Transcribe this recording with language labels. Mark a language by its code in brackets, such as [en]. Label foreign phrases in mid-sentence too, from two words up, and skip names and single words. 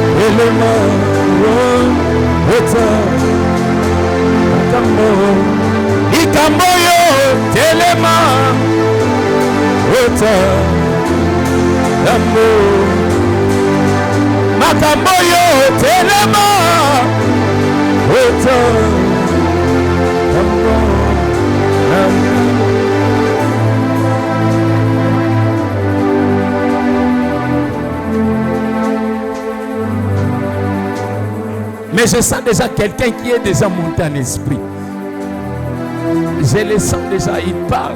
[ln] telema ota makambo likambo yo telema ota lambo makambo yo telema ota lambo. [fr] Mais je sens déjà quelqu'un qui est déjà monté en esprit. Je le sens déjà, il parle.